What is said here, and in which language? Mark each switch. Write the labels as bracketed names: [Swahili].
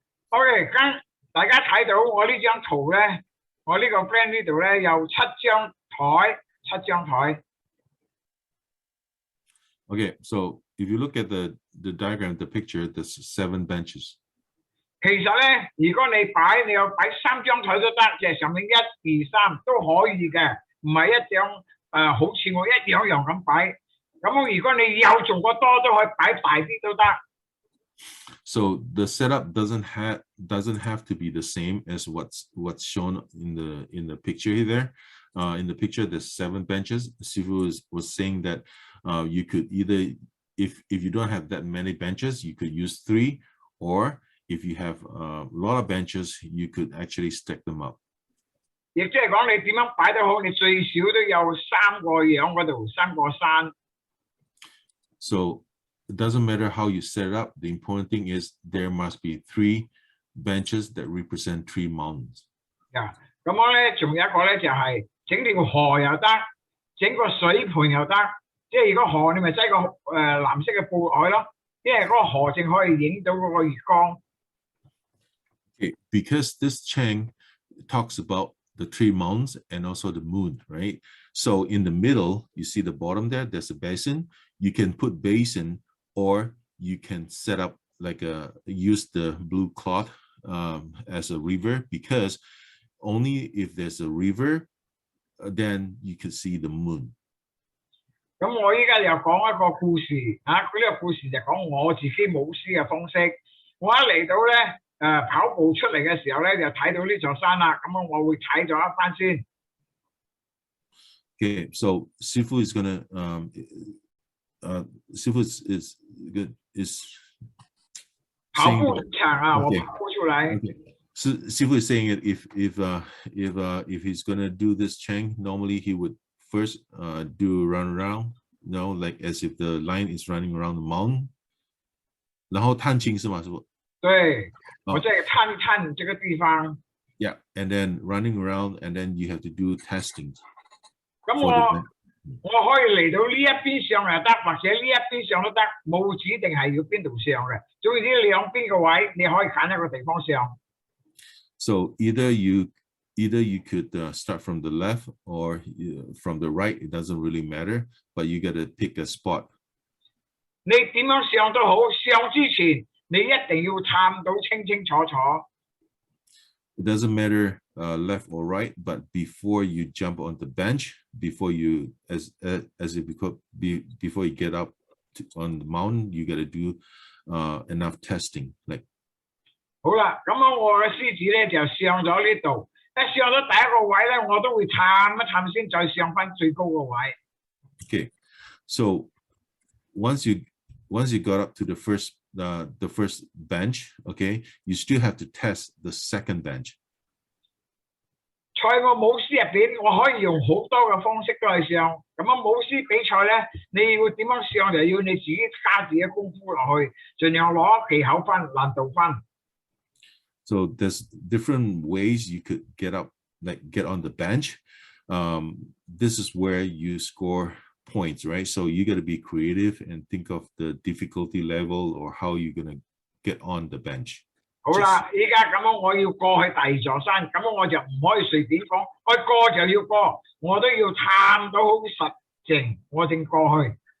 [Cantonese] OK， 大家睇到我呢張圖咧，我呢個 friend 呢度咧有7張台。 [English] Okay, so if you look at the diagram, the picture, there's 7 benches. [Cantonese] 其實咧，如果你有擺3張台都得，即係上面1、2、3都可以嘅，唔係一張好似我一樣咁擺。咁如果你有做過多，都可以擺大啲都得。 [English] So the setup doesn't have to be the same as what's shown in the picture there. In the picture, there's 7 benches. Sifu was saying that you could either, if you don't have that many benches, you could use 3, or if you have a lot of benches, you could actually stack them up. [Cantonese] 亦即係講你點樣擺得好，你最少都有3個樣嗰度，3個山。 [English] So it doesn't matter how you set it up. The important thing is there must be 3 benches that represent 3 mountains. [Cantonese] 咁我咧仲有一個咧就係整條河又得，整個水盤又得。即係如果河你咪擠個藍色嘅布海咯，因為嗰個河正可以影到嗰個月光。 [English] Okay, because this Chang talks about the 3 mountains and also the moon, right? So in the middle, you see the bottom there, there's a basin. You can put basin, or you can set up like use the blue cloth as a river, because only if there's a river, then you can see the moon. [Cantonese] 咁我依家又講一個故事佢呢個故事就講我自己舞獅嘅方式。我一嚟到咧跑步出嚟嘅時候咧，就睇到呢座山啦。咁我會睇咗一番先。 [English] Okay, so Sifu is gonna Sifu is [Cantonese] 跑步場我跑步出嚟。 [English] Okay. So Sifu is saying that if he's gonna do this Chang, normally he would first do run around, like as if the line is running around the mountain. [Cantonese] 然後探親是嗎？師傅？對，我即係探這個地方。 [English] Yeah, and then running around, and then you have to do testing. [Cantonese] 咁我可以嚟到呢一邊上又得，或者呢一邊上都得，冇指定係要邊度上嘅。總之兩邊個位你可以揀一個地方上。 [English] So either you could start from the left or from the right. It doesn't really matter, but you got to pick a spot. [Cantonese] 你點樣上都好，上之前你一定要探到清清楚楚。 [English] It doesn't matter left or right, but before you jump on the bench, before you before you get up on the mountain, you got to do enough testing. Like [Cantonese] 好啦，咁我嘅獅子咧就上咗呢度，一上咗第一個位咧，我都會探一探先，再上翻最高個位。 [English] Okay, so once you got up to the first bench, okay, you still have to test the second bench. [Cantonese] 在我舞獅入邊，我可以用好多嘅方式都係上。咁舞獅比賽咧，你要點樣上就要你自己加自己功夫落去，盡量攞技巧分、難度分。 [English] So there's different ways you could get up like get on the bench, this is where you score points, right? So you got to be creative and think of the difficulty level or how you're gonna get on the bench. [Cantonese] 好啦，依家咁樣我要過去第二座山，咁樣我就唔可以隨便講，我過就要過，我都要探到好實淨，我正過去。